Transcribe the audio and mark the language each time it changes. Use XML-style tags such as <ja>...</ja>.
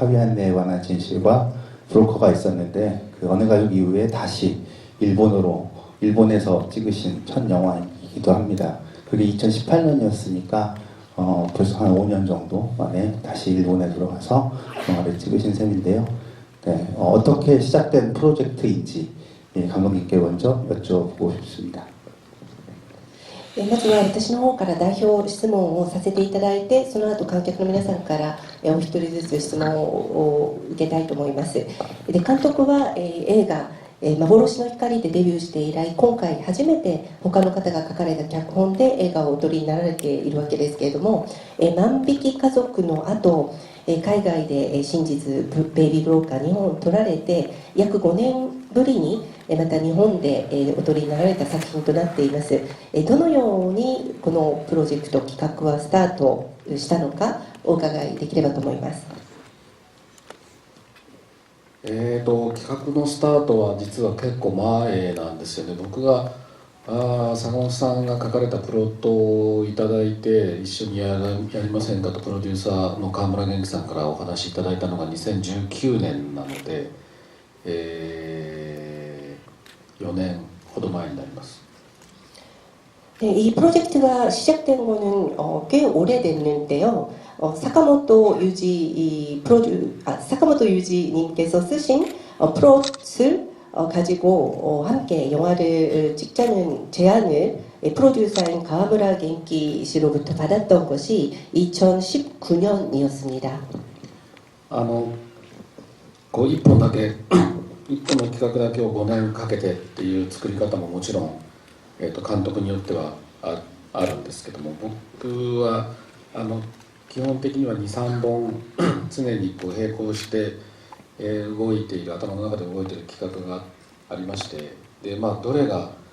<ko>파비안네에 관한 진실과 브로커가 있었는데 그 어느 가족 이후에 다시 일본에서 찍으신 첫 영화이기도 합니다. 그게 2018년이었으니까 벌써 한 5년 정도 만에 다시 일본에 들어가서 영화를 찍으신 셈인데요. 네, 어떻게 시작된 프로젝트인지 감독님께 먼저 여쭤보고 싶습니다.</ko> <ja>まずは私の方から代表質問をさせていただいて、その後観客の皆さんからお一人ずつ質問を受けたいと思います。で、監督は映画幻の光でデビューして以来、今回初めて他の方が書かれた脚本で映画をお撮りになられているわけですけれども、万引き家族の後、海外で真実ベイビーブローカー日本を撮られて約5年ぶりにまた日本でお撮りになられた作品となっています。どのようにこのプロジェクト企画はスタートしたのかお伺いできればと思います。企画のスタートは実は結構前なんですよね。僕が坂本さんが書かれたプロットをいただいて一緒にやりませんかとプロデューサーの川村元気さんからお話いただいたのが2019年なので、4年ほど前になります。</ja> <ko>이 프로젝트가 시작된 거는 꽤 오래됐는데요. 사카모토 유지님께서 쓰신 플롯을 가지고 함께 영화를 찍자는 제안을 프로듀서인 가와무라 겐키 씨로부터 받았던 것이 2019년이었습니다.</ko> <ja>一本の企画だけを5年かけてっていう作り方ももちろん、監督によってはあるんですけども、僕は基本的には 2,3 本常に並行して動いている頭の中で動いている企画がありまして、でどれが</ja>